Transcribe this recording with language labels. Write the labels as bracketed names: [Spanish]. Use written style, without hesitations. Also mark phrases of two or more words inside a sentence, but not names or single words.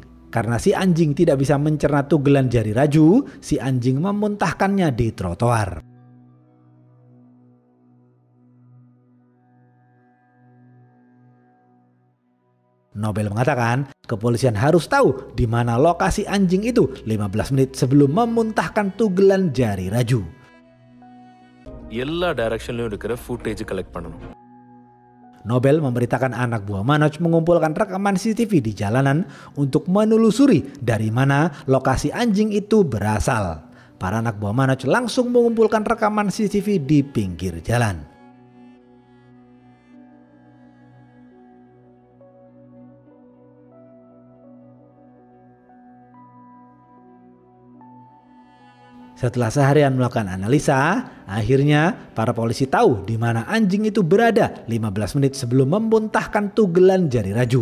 [Indonesian] Karena si anjing tidak bisa mencerna tugelan jari Raju, si anjing memuntahkannya di trotoar. Nobel mengatakan, kepolisian harus tahu di mana lokasi anjing itu 15 menit sebelum memuntahkan tugelan jari Raju. [Tamil] எல்லா டைரக்ஷன்லயும் இருக்கிற [English] footage collect [Tamil] பண்ணணும். [Indonesian] Nobel memberitakan anak buah Manoj mengumpulkan rekaman CCTV di jalanan untuk menelusuri dari mana lokasi anjing itu berasal. Para anak buah Manoj langsung mengumpulkan rekaman CCTV di pinggir jalan. Setelah seharian melakukan analisa, akhirnya para polisi tahu di mana anjing itu berada 15 menit sebelum memuntahkan tugelan jari Raju.